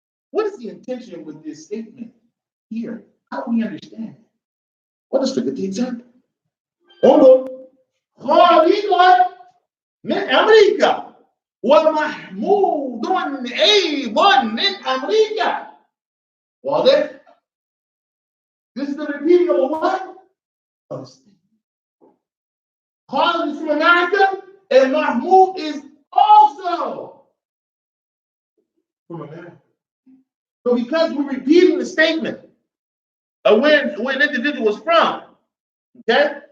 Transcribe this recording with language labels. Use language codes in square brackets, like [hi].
[en] What is the intention with this statement here? How do we understand it? Let us look at the example. [ar] انظر خالد من أمريكا ومحمود أيضا من أمريكا. واضح؟ [en] This is the repeating of a what? Of a statement. Khalid is from America and Mahmoud is also from America. So because we're repeating the statement of where an individual was from, okay?